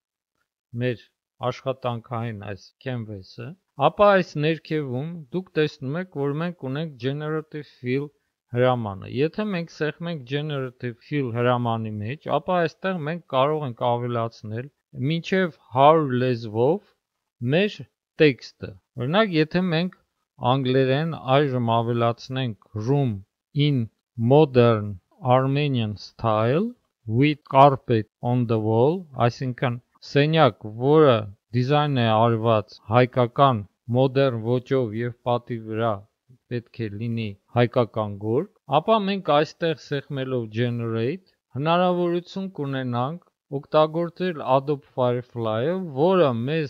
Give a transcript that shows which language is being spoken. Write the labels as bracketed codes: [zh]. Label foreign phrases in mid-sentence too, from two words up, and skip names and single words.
[hy] մեր աշխատանքային այս canvas-ը, ապա այս ներքևում դուք տեսնում եք, որ մենք ունենք Generative Fill հրամանը։ Եթե մենք սեղմենք Generative Fill հրամանի մեջ, ապա այստեղ մենք կարող ենք ավելացնել մինչև 100 լեզվով մեր տեքստը։ Օրինակ, եթե մենք անգլերեն այժմ ավելացնենք [en] room in modern Armenian style with carpet on the wall, [hy] այսինքն սենյակ, որը դիզայն է արված հայկական մոդեռն ոճով և պատի վրա պետք է լինի հայկական գորգ, ապա մենք այստեղ սեղմելով generate հնարավորություն կունենանք օգտագործել Adobe Firefly-ը, որը մեզ